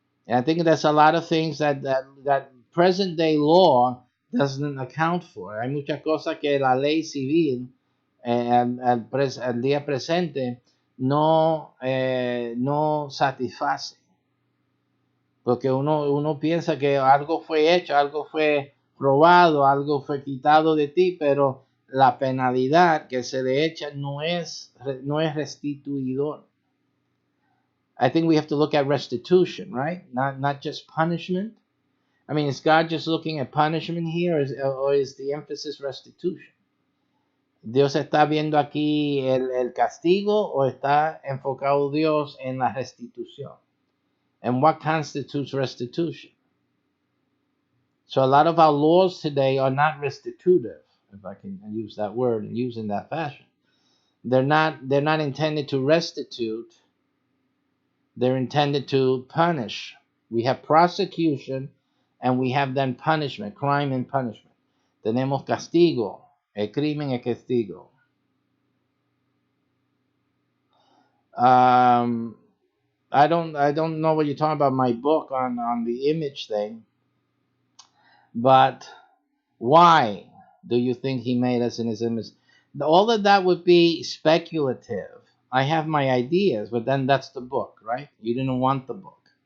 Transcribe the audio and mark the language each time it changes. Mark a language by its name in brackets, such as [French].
[English] And I think there's a lot of things that present day law doesn't account for. [Spanish] Hay muchas cosas que la ley civil al día presente no satisface. Porque uno piensa que algo fue hecho, algo fue robado, algo fue quitado de ti, pero la penalidad que se le echa no es restituidor. [English] I think we have to look at restitution, right? Not just punishment. I mean, is God just looking at punishment here, or is the emphasis restitution? [Spanish] ¿Dios está viendo aquí el castigo o está enfocado Dios en la restitución? [English] And what constitutes restitution? So a lot of our laws today are not restitutive, if I can use that word and use in that fashion. They're not intended to restitute. They're intended to punish. We have prosecution and we have then punishment, crime and punishment. [Spanish] Tenemos castigo, el crimen es castigo. [English] I don't know what you're talking about my book on the image thing, but why do you think he made us in his image? All of that would be speculative. I have my ideas, but then that's the book, right? You didn't want the book.